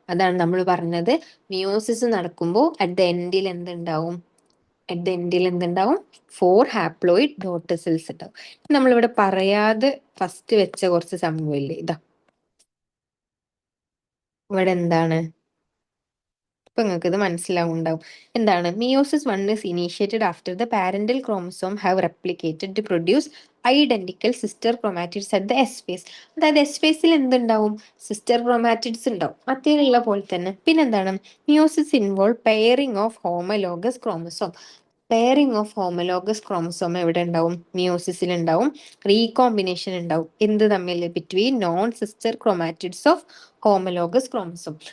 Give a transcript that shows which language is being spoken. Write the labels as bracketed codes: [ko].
[ml] അതാണ് നമ്മൾ പറഞ്ഞത്, മിയോസിസ് നടക്കുമ്പോൾ അറ്റ് ദ എൻഡിൽ എന്തുണ്ടാവും? അറ്റ് ദ എൻഡിൽ എന്തുണ്ടാവും? 4 ഹാപ്ലോയിഡ് ഡോട്ടർ സെൽസ് ഉണ്ടാവും. നമ്മളിവിടെ പറയാതെ ഫസ്റ്റ് വെച്ച കുറച്ച് സംഭവമില്ലേ, ഇതാ ഇവിടെ എന്താണ്? ഇപ്പൊ നിങ്ങൾക്ക് ഇത് മനസ്സിലാവുണ്ടാവും. എന്താണ്? [en] Meiosis 1 is initiated after the parental chromosome have replicated to produce identical sister chromatids at the S phase. [ml] അതായത് എസ് ഫേസിൽ എന്തുണ്ടാവും? സിസ്റ്റർ ക്രോമാറ്റിഡ്സ് ഉണ്ടാവും, മറ്റേലുള്ള പോലെ തന്നെ. പിന്നെന്താണ്? [en] Meiosis involve pairing of homologous chromosome. [ml] Pairing of homologous chromosome എവിടെ ഉണ്ടാവും? മിയോസിസിൽ ഉണ്ടാവും. റീകോമ്പിനേഷൻ ഉണ്ടാവും എന്ത് തമ്മിൽ? [en] Between non sister chromatids of homologous chromosome.